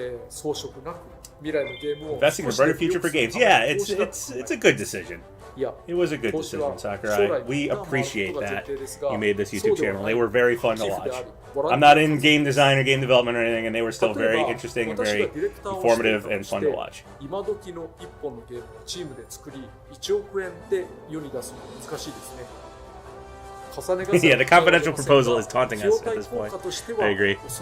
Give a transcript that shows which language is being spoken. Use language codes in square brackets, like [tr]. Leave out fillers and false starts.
[ja] 装飾なく未来のゲームを [en] investing in a brighter future for games. Yeah, it's a good decision. It was a good decision, Sakurai. We appreciate that you made this YouTube channel. They were very fun to watch. I'm not in game design or game development or anything, and they were still very interesting and very informative and fun to watch. [ja] 今時の一本のゲームをチームで作り1億円で世に出すのは難しいですね。 [en] Yeah, the confidential proposal is taunting us at this point. I agree.